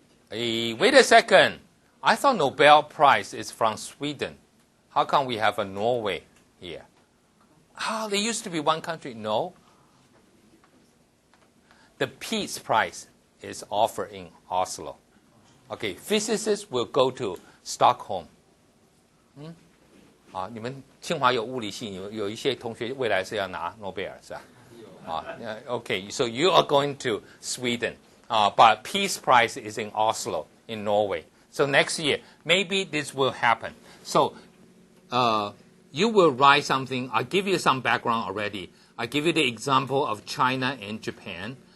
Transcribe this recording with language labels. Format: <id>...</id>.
<en>Hey, wait a second. I thought Nobel Prize is from Sweden. How come we have a Norway here? There used to be one country. No. The Peace Prize is offered in Oslo. Okay, physicists will go to Stockholm.</en> <zh>你们清华有物理系，有一些同学未来是要拿诺贝尔，是吧？</zh> <en>Okay, so you are going to Sweden, but Peace Prize is in Oslo, in Norway. So next year, maybe this will happen. So, you will write something. I'll give you some background already. I'll give you the example of China and Japan.</en>